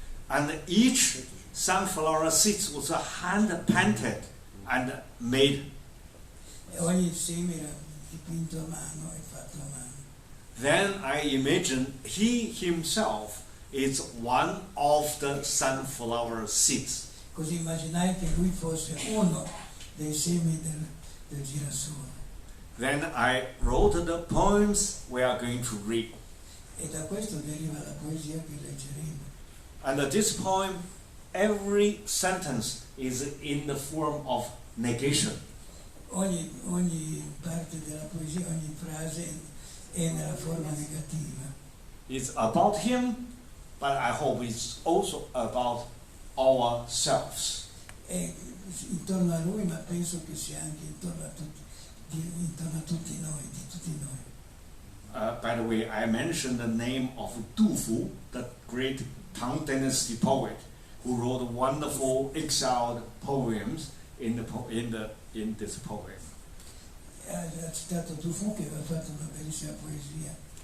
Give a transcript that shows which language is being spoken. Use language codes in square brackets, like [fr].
[en] And each sunflower seed was hand painted and made. [it] E ogni seme era dipinto a mano e fatto a mano. [en] Then I imagine he himself is one of the sunflower seeds. [it] Così immaginai che lui fosse uno dei semi del girasole. [en] Then I wrote the poems we are going to read. [it] E da questo deriva la poesia che leggeremo. [en] And this poem, every sentence is in the form of negation. [it] Ogni parte della poesia, ogni frase è nella forma negativa. [en] It's about him, but I hope it's also about ourselves. [it] È intorno a lui, ma penso che sia anche intorno a tutti noi, di tutti noi. [en] By the way, I mentioned the name of Du Fu, the great Tang Dynasty poet, who wrote wonderful exiled poems in this poem. [it] Ha citato Du Fu che aveva fatto una bellissima poesia.